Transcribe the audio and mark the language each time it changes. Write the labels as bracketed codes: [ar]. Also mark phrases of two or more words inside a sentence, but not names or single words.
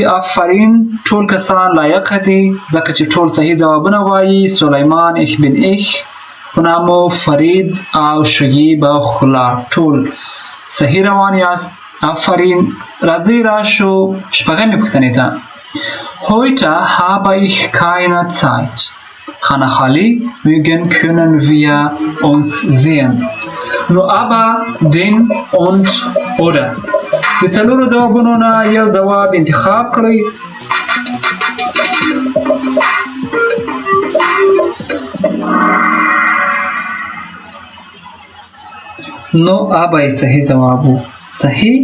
[ps] آفرین، ټول کسان لایق دي ځکه چې ټول صحیح ځوابونه وایي. سلیمان، ایخ بن ایخ په نامو، فرید او شعیب او ښکلا ټول صحیح روان یاست. آفرین. راځئ راشو 6مې پوښتنې ته. [de] Heute habe ich keine Zeit. خانخالي morgen können wir uns sehen. نو aber, den und oder. [ps] د 4 ځوابونو نه یو ځواب انتخاب کړئ. نو aber یې صحیح ځواب و. صحیح.